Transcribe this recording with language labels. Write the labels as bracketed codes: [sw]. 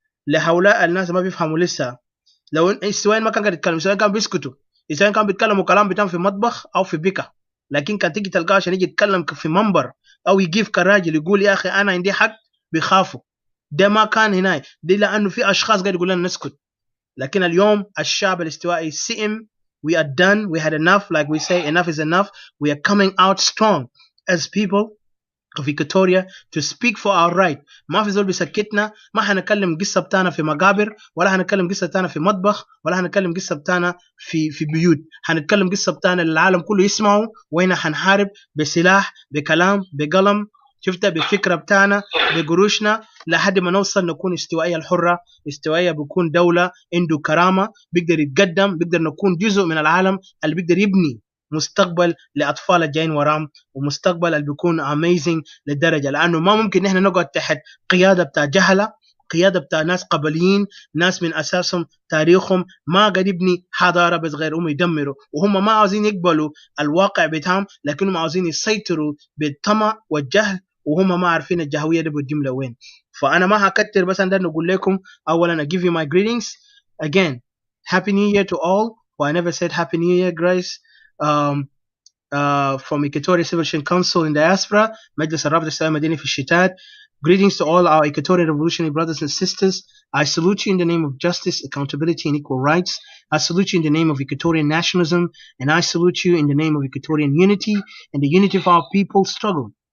[ar] لهؤلاء الناس ما بيفهموا لسه، لو استوائيين ما كان قاعد يتكلم، استوائيين كان بيسكتوا، استوائيين كان بيتكلموا كلام بتاعهم في مطبخ او في بيكا. لكن كان تيجي تلقاه عشان يجي يتكلم في منبر او يجيف كراجل يقول يا اخي انا عندي حق، بيخافوا. ده ما كان هنا، دي لانه في اشخاص قاعد يقول لنا نسكت. لكن اليوم الشعب الاستوائي سئم. [en] We are done. We had enough. Like we say, enough is enough. We are coming out strong as people of Equatoria to speak for our right. [ar] ما في زول بيسكتنا. ما حنتكلم قصة بتاعنا في مقابر، ولا حنتكلم قصة بتاعنا في مطبخ، ولا حنتكلم قصة بتاعنا في بيوت. حنتكلم قصة بتاعنا للعالم كله يسمعوا، وهنا حنحارب بسلاح، بكلام، بقلم، شفتها بفكرة بتاعنا، بقروشنا، لحد ما نوصل نكون استوائية الحرة. استوائية بيكون دولة عنده كرامة، بيقدر يتقدم، بيقدر نكون جزء من العالم اللي بيقدر يبني مستقبل لأطفال الجايين ورام، ومستقبل اللي بيكون amazing للدرجة. لأنه ما ممكن نحن نقعد تحت قيادة بتاع جهلة، قيادة بتاع ناس قبليين، ناس من أساسهم تاريخهم ما قد يبني حضارة، بس غير هم يدمروا، وهم ما عاوزين يقبلوا الواقع بتاعهم، لكنهم عاوزين يسيطروا بالطمع والجهل، وهم ما عارفين الجهوية دي بتجملة وين. فأنا ما هكتر، بس أنا نقول لكم أولا [en] I give you my greetings again. Happy New Year to all. Who I never said Happy New Year, Grace. Um, from Equatorial Civilization Council in diaspora, [ar] مجلس الرابطة الإسلامية المدني في الشتات. [en] Greetings to all our Equatorial revolutionary brothers and sisters. I salute you in the name of justice, accountability, and equal rights. I salute you in the name of Equatorian nationalism, and I salute you in the name of Equatorian unity and the unity of our people struggle.